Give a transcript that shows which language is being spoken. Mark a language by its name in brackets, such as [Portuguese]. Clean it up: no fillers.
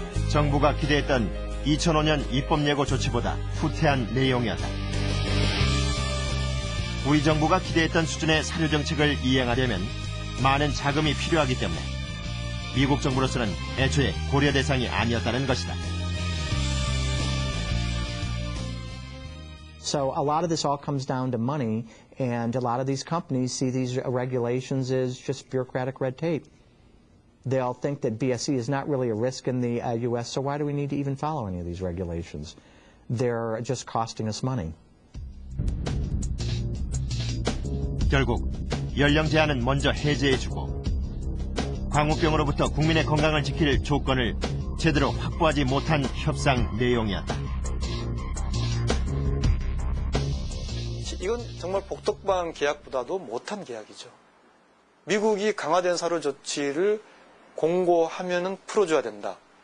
[Korean] 정부가 기대했던 2005년 입법 예고 조치보다 후퇴한 내용이었다. 우리 정부가 기대했던 수준의 사료 정책을 이행하려면 많은 자금이 필요하기 때문에 미국 정부로서는 애초에 고려 대상이 아니었다는 것이다. [English] So a lot of this all comes down to money, and a lot of these companies see these regulations as just bureaucratic red tape. They'll think that BSE is not really a risk in the U.S., so why do we need to even follow any of these regulations? They're just costing us money. [Korean] 결국 연령 제한은 먼저 해제해주고 광우병으로부터 국민의 건강을 지킬 조건을 제대로 확보하지 못한 협상 내용이었다. 이건 정말 복덕방 계약보다도 못한 계약이죠. 미국이 강화된 사료 조치를 공고하면은 풀어줘야 된다.